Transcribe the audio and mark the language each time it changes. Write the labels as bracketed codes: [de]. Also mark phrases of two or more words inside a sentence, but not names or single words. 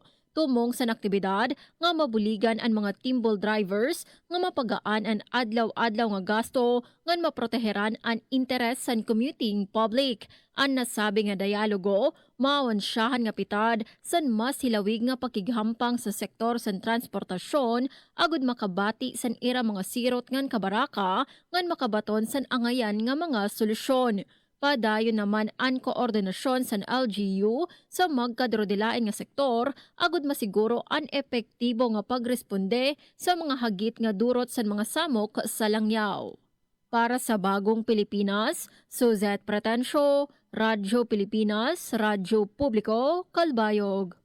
[war] Tumong sa aktibidad nga mabuligan ang mga timbol drivers nga mapagaan ang adlaw-adlaw nga gasto ngan maproteheran ang interes sa [en] commuting public. [war] Ang nasabi nga dialogo maawansyahan nga pitad san mas hilawig nga pakighampang sa sektor sa transportasyon agud makabati san ira mga sirot ngan kabaraka ngan makabaton san angayan nga mga solusyon. Padayon naman ang koordinasyon sa LGU sa magkadrodilain nga sektor agud masiguro ang epektibo nga pagresponde sa mga hagit nga durot sa mga samok sa langyaw. Para sa Bagong Pilipinas, Suzette Pretencio, Radyo Pilipinas, Radyo Publiko, Calbayog.